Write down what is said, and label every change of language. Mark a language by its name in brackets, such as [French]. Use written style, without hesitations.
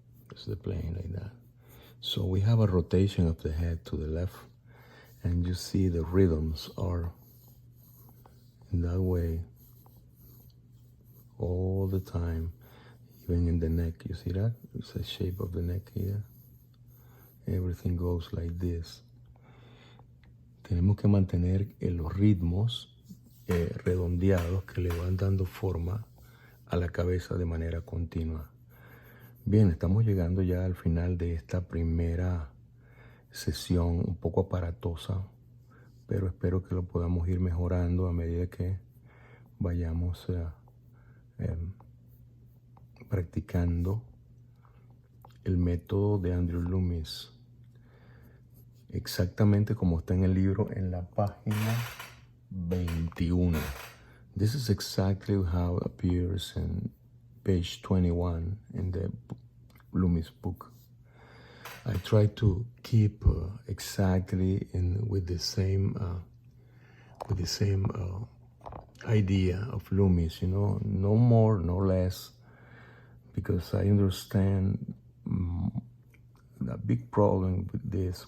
[English] It's the plane like that. So we have a rotation of the head to the left, and you see the rhythms are in that way all the time, even in the neck. You see that? It's the shape of the neck here. Everything goes like this. [Spanish] Tenemos que mantener los ritmos redondeados que le van dando forma a la cabeza de manera continua. Bien, estamos llegando ya al final de esta primera sesión un poco aparatosa, pero espero que lo podamos ir mejorando a medida que vayamos practicando el método de Andrew Loomis, exactamente como está en el libro en la página 21. [English] This is exactly how it appears in page 21 in the Loomis book. I try to keep exactly with the same idea of Loomis, you know, no more, no less, because I understand a big problem with this.